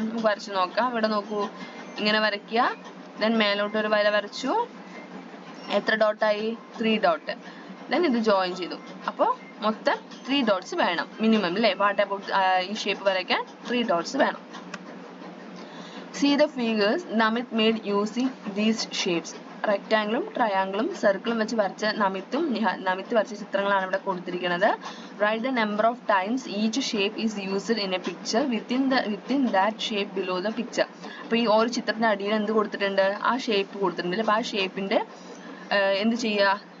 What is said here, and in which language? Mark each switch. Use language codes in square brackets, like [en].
[ml] നമുക്ക് വരച്ച് നോക്കാം. ഇവിടെ നോക്കൂ, ഇങ്ങനെ വരയ്ക്കുക. ദെൻ മേലോട്ട് ഒരു വര വരച്ചു. എത്ര ഡോട്ടായി? 3 ഡോട്ട്. ദെൻ ഇത് ജോയിൻ ചെയ്തു. അപ്പോൾ മൊത്തം 3 ഡോട്ട്സ് വേണം മിനിമം അല്ലേ? [en] what about [ml] ഈ ഷേപ്പ് വരയ്ക്കാൻ 3 ഡോട്ട്സ് വേണം. [en] See the figures Namit made using these shapes. [ml] റെക്റ്റാങ്കിളും ട്രയാങ്കിളും സർക്കിളും വെച്ച് വരച്ച നമിത്ത് വരച്ച ചിത്രങ്ങളാണ് ഇവിടെ കൊടുത്തിരിക്കുന്നത്. [en] Write the number of times each shape is used in a picture within that shape below the picture. [ml] അപ്പോൾ ഈ ഓരോ ചിത്രത്തിന്റെ അടിയിൽ എന്ത് കൊടുത്തിട്ടുണ്ട്? ആ ഷേപ്പ് കൊടുത്തിട്ടുണ്ട്. അപ്പോൾ ആ ഷേപ്പിന്റെ എന്ത് ചെയ്യുക?